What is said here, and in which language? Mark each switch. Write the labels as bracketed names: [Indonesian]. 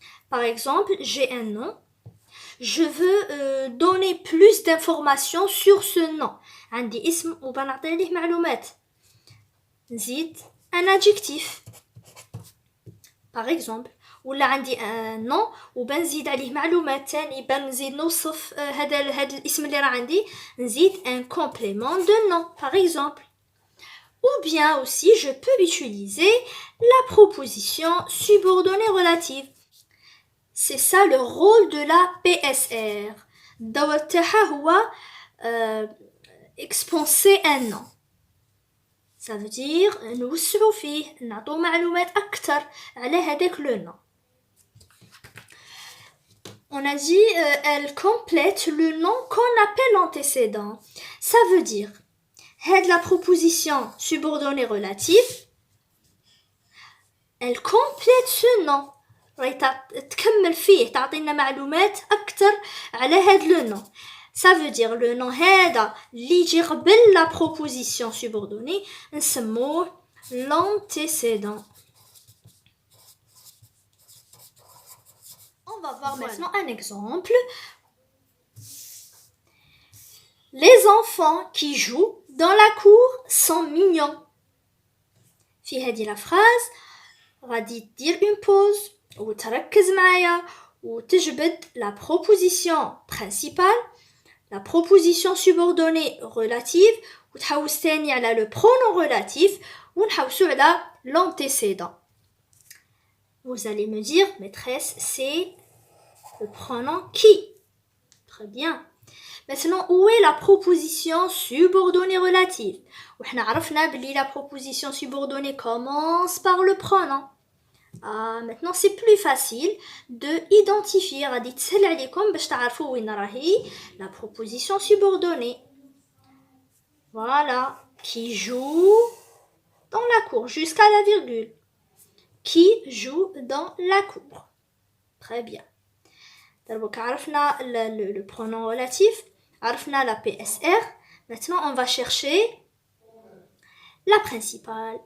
[French] Par exemple, j'ai un nom. Je veux donner plus d'informations sur ce nom. [Arabic] عندي اسم وبنعطي عليه معلومات. نزيد [French] un adjectif. Par exemple. [Arabic] ولا عندي [French] un nom [Arabic] وبنزيد عليه معلومات تاني بنزيد نوصف هذا الاسم اللي راه عندي نزيد [French] un complément de nom. Par exemple. Ou bien aussi, je peux utiliser la proposition subordonnée relative. C'est ça le rôle de la PSR. [Arabic] الدور تاعها هو [French] expanser un nom. Ça veut dire [Arabic] نوسعوا فيه نعطوا معلومات أكثر على هذاك [French] le nom. On a dit elle complète le nom qu'on appelle l'antécédent. Ça veut dire la proposition subordonnée relative, elle complète ce nom. [Arabic] تكمل فيه تعطينا معلومات أكثر على هذا [French] le nom. Ça veut dire le nom [Arabic] هذا اللي يجي قبل [French] la proposition subordonnée [Arabic] نسموه [French] l'antécédent. On va voir maintenant un exemple. Les enfants qui jouent dans la cour sont mignons. [Arabic] في هذه [French] la phrase [Arabic] غادي دير [French] une pause [Arabic] وتركز معايا وتجبد [French] la proposition principale, la proposition subordonnée relative [Arabic] وتحوس تاني على [French] le pronom relatif [Arabic] ونحوسو على [French] l'antécédent. Vous allez me dire, maîtresse, c'est le pronom qui. Très bien. Maintenant, où est la proposition subordonnée relative? [Arabic] وحنا عرفنا بلي [French] la proposition subordonnée commence par le pronom. Maintenant, c'est plus facile de identifier. [Arabic] غادي تسهل عليكم باش تعرفوا وين راهي [French] la proposition subordonnée. Voilà, qui joue dans la cour jusqu'à la virgule. Qui joue dans la cour. Très bien. Donc, [Arabic] عرفنا [French] le pronom relatif, عرفنا la PSR. Maintenant, on va chercher la principale.